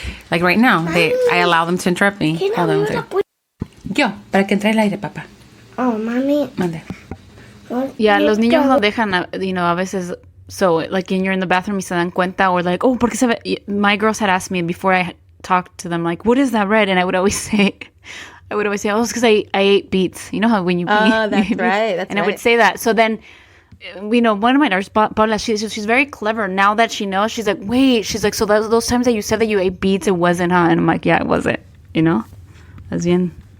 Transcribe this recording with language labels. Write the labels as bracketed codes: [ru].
[en] Like right now, I allow them to interrupt me. Hold on. [es] Yo, para que entre el aire, papá. Oh, mami. Mande. Yeah, los niños no dejan, a veces. [en] So, like, when you're in the bathroom, [es] y se dan cuenta, [en] or like, oh, [es] porque se ve. [en] My girls had asked me before I talked to them, like, what is that red? And I would always say, oh, it's because I ate beets. You know how when you pee? Oh, that's right. I would say that. So then, one of my daughters, Paula, she's very clever. Now that she knows, she's like, wait. She's like, so those times that you said that you ate beets, it wasn't, huh? And I'm like, yeah, it wasn't. That's bien.